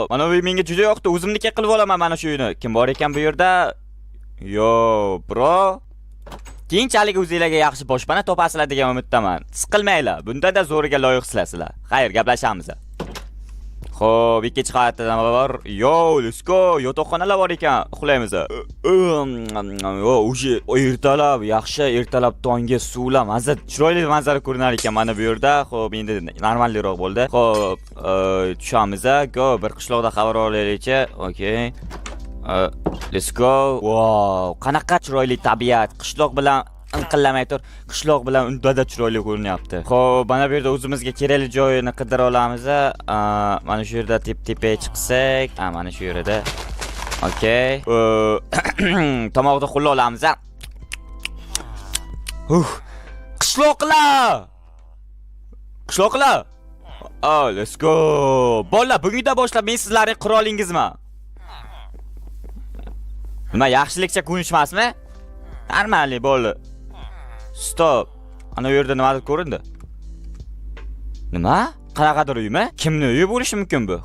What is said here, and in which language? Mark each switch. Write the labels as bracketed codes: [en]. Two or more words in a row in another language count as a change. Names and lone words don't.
[uz] Mana bu menga juda yoqdi. O'zimniki qilib olaman mana shu uyni. Kim bor ekan bu yerda? Yo, bro. Keyinchalik o'zingizlarga yaxshi boshpana topasizlar degan umiddaman. Siqilmanglar. Bunda-da zo'riga loyiqsizlar. Xayr, gaplashamiz. Xo'p, ikkinchi qavatdan bor. [en] Yo, let's go. [uz] Yotoqxonalar bor ekan. Uxlaymiz. Yo, o'sha ertalab, yaxshi ertalab tongga suvlar mazza, chiroyli manzara ko'rinar ekan mana bu yerda. Xo'p, endi normalroq bo'ldi. Xo'p, tushamiz. Go, bir qishloqda xabar olaylik-chi. [en] Okay. Let's go. [uz] Wow, qanaqa chiroyli tabiat. Qishloq bilan inqillamay tur. Qishloq bilan undada chiroyli ko'rinyapti. Xo'p, mana bu yerda o'zimizga kerakli joyini qidira olamiz. Mana shu yerda tep-tepaga chiqsak, mana shu yerda. Okay. Tomoqda qo'lla olamiz. Qishloqlar. Qishloqlar. [en] Let's go. [uz] Bolalar, bugundan boshlab men sizlarning qirolingizman. Nima yaxshilikcha ko'nishmasmi? Normalniy bo'ldi. Stop. Ana u yerda nimadir ko'rindi? Nima? Qanaqadir uymi? Kimning uyi bo'lishi mumkin bu?